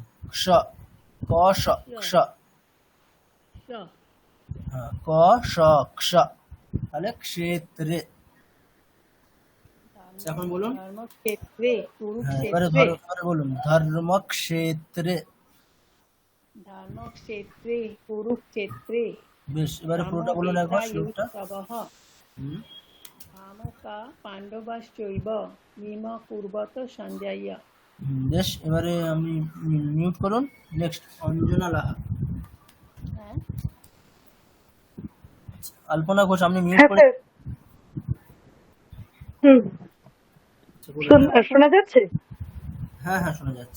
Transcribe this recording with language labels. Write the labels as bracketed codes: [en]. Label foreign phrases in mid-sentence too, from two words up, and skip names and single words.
[bn] ক্ষ, ক স ক্ষ। হ্যাঁ, ক স ক্ষ, তাহলে ক্ষেত্রে। এখন বলুন। [sa] धर्मक्षेत्रे [bn] হ্যাঁ, এবারে [sa] कुरुक्षेत्रे [bn] বলুন, ধর্মক্ষেত্রে। [sa] धर्मक्षेत्रे कुरुक्षेत्रे [bn] বেশ, এবারে পুরোটা বলুন একবার শ্লোকটা। [sa] समवेतायुत्सवः [bn] হুম। [sa] मामका पाण्डवाश्चैव किम कुर्वत सञ्जय। [bn] বেশ, এবারে আমি মিউট করুন। নেক্সট অঞ্জনা লাহা। হ্যাঁ আলপনা ঘোষ, আপনি মিউট করে। আচ্ছা, বলুন। শোনা যাচ্ছে? হ্যাঁ হ্যাঁ শোনা যাচ্ছে।